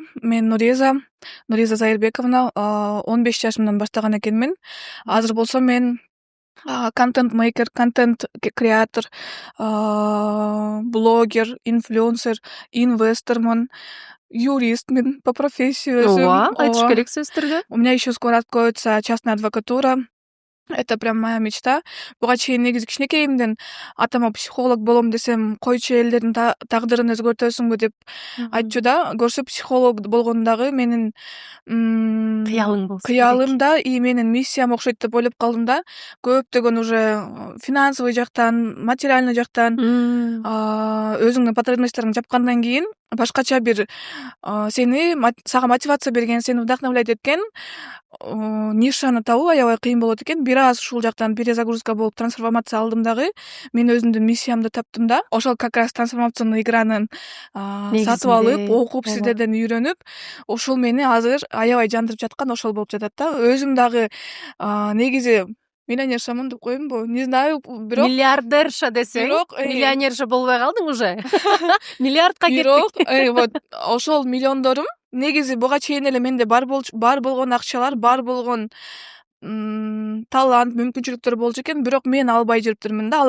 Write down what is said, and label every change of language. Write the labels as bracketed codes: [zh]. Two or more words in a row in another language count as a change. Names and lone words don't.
[ky] Мен Нуриза Зайырбековна. 15 жашымдан баштаган экенмин. Азыр болсо мен контент мейкер, контент креатор, блогер, инфлюенсер, инвестормун, юристмин [ru] по профессии. [ky] Ооба, айтыш керек сөздөрдө. [ru] У меня еще скоро откроется частная адвокатура. Это прям моя мечта. [ky] Буга чейин негизи кичинекейимден атама психолог болом десем, койчу элдердин тагдырын өзгөртөсүңбү деп айтчу да. Көрсө психолог болгон дагы менин кыялың болсун. Кыялым да, и менин миссиям окшойт деп ойлоп калдым да. Көптөгөн [ru] уже финансовый [ky] жактан, материальный жактан өзүңдүн потребностьторуңду жапкандан кийин башкача бир сага мотивация берген, сени вдохновлять эткен нишаны табуу аябай кыйын болот экен. Бир аз ушул жактан перезагрузка болуп трансформация алдым дагы. Мен өзүмдүн миссиямды таптым да. Ошол [ru] как раз трансформационный [ky] игранын сатып алып, окуп, сиздерден үйрөнүп, ошол мени азыр аябай жандырып жаткан ошол болуп жатат да. Өзүм дагы негизи миллионершамын деп коеюнбу, [ru] не знаю, [ky] бирок миллиардерша десең, миллионерша болбой калдың уже. Миллиардка кеттик. Бирок вот ошол миллиондорум негизи буга чейин эле менде бар болгон акчалар, бар болгон талант, мүмкүнчүлүктөр болчу экен, бирок мен албай жүрүптүрмүн да.